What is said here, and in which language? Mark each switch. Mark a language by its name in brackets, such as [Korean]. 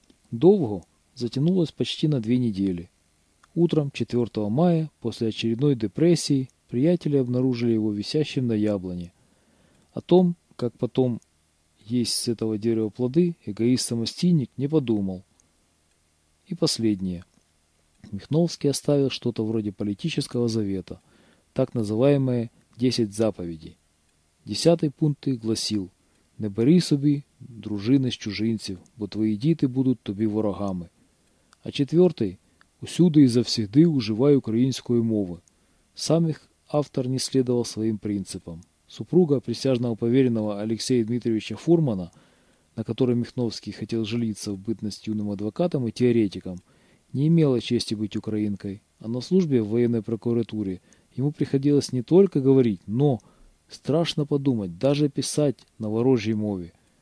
[Russian] Долго затянулось почти на 2 недели. Утром 4 мая, после очередной депрессии, приятели обнаружили его висящим на яблоне. О том, как потом есть с этого дерева плоды, эгоист-самостийник не подумал. И последнее. Михновский оставил что-то вроде политического завета, так называемые 10 заповедей. 10-й пункт их гласил: [Ukrainian] «Не бери собі дружини з чужинців, бо твої діти будуть тобі ворогами». А 4-й – «Усюди і завсігди уживай української мови». Сам їх автор не слідував своїм принципам. [Russian] Супруга присяжного повереного Алексея Дмитрійовича Фурмана, на которой Михновский хотел жалиться в бытность юным адвокатом и теоретиком, не имела чести быть украинкой, а на службе в военной прокуратуре ему приходилось не только говорить, но, страшно подумать, даже писать на ворожьей мове.